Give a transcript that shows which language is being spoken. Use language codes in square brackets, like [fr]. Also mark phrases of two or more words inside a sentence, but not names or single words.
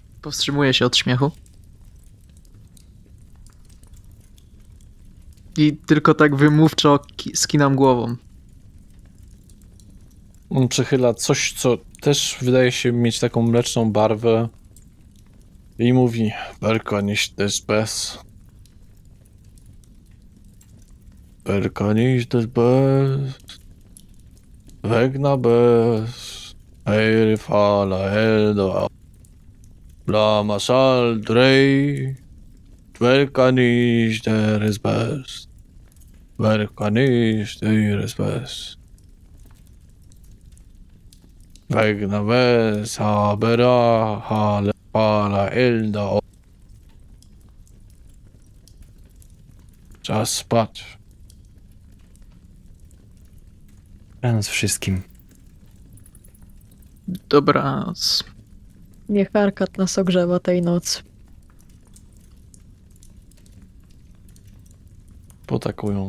[pl] Powstrzymuję się od śmiechu. I tylko tak wymówczo skinam głową. On przechyla coś, co też wydaje się mieć taką mleczną barwę i mówi: Berka nicht des Bes. Berka nicht des Bes. Wegna Bes. Eir fala elda. Bla masal drei. Berka nicht des Bes. Berka nicht des Bes. Wegna Bes. Habera. Hale. Fala elda. Czas spać. Dobranoc wszystkim. Dobranoc. Niech Arkad nas ogrzewa tej nocy. Potakują.